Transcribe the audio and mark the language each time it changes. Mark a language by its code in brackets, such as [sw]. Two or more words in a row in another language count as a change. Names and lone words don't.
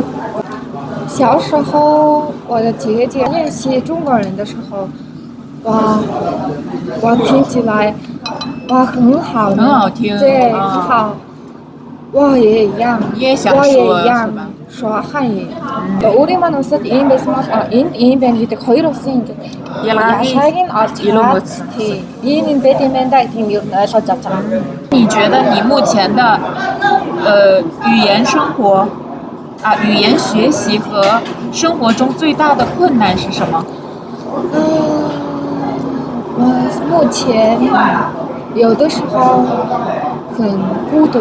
[zh] 小时候我的姐姐练习中国人的时候，我听起来很好，很好听，对，很好。 我也一样，也想我也说一样是吧？说汉语. [mn] өөрийн маань улсад ийм байсан бол энд ийм байна гэдэг хоёр улсын ингээд ялгааг нь олж хараад тийм ийм байд юм байна да гэдэг юм ер нь ойлгож авч байгаа. [zh] 你觉得你目前的语言生活语言学习和生活中最大的困难是什么？我目前有的时候很孤独，